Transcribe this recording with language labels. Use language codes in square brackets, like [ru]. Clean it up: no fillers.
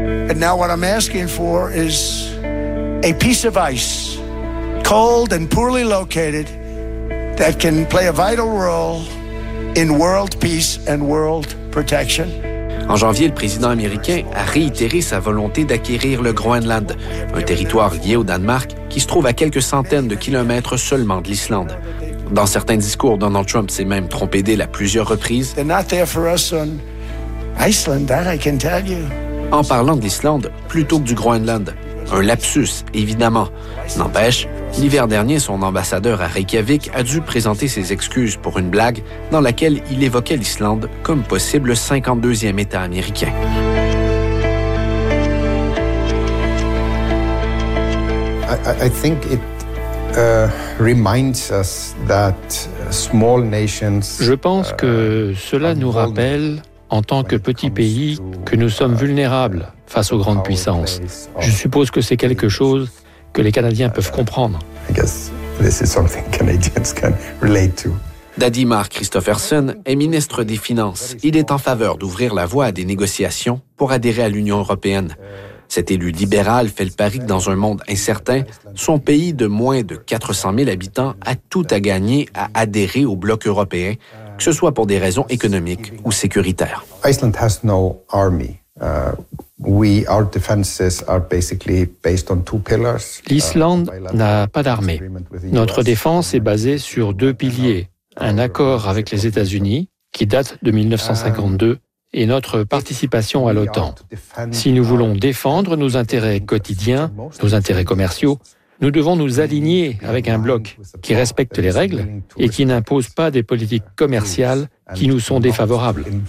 [en] And now what I'm asking for is a piece of ice, cold and poorly located, that can play a vital role in world peace and world protection. [fr] En janvier, le président américain a réitéré sa volonté d'acquérir le Groenland, un territoire lié au Danemark qui se trouve à quelques centaines de kilomètres seulement de l'Islande. Dans certains discours, Donald Trump s'est même trompé d'île à plusieurs reprises. [en] They're not there for us on Iceland, that I can tell you. [fr] En parlant de l'Islande plutôt que du Groenland. Un lapsus, évidemment. N'empêche, l'hiver dernier, son ambassadeur à Reykjavik a dû présenter ses excuses pour une blague dans laquelle il évoquait l'Islande comme possible 52e État américain. Je pense que cela nous rappelle, en tant que petit pays, que nous sommes vulnérables face aux grandes puissances. Je suppose que c'est quelque chose que les Canadiens peuvent comprendre. Daddy Mark Christofferson est ministre des Finances. Il est en faveur d'ouvrir la voie à des négociations pour adhérer à l'Union européenne. Cet élu libéral fait le pari que dans un monde incertain, son pays de moins de 400 000 habitants a tout à gagner à adhérer au bloc européen, que ce soit pour des raisons économiques ou sécuritaires. [en] Iceland has no army. Our defenses are basically based on two pillars. [fr] L'Islande n'a pas d'armée. Notre défense est basée sur deux piliers, un accord avec les États-Unis qui date de 1952 et notre participation à l'OTAN. Si nous voulons défendre nos intérêts quotidiens, nos intérêts commerciaux, nous devons nous aligner avec un bloc qui respecte les règles et qui n'impose pas des politiques commerciales qui nous sont défavorables.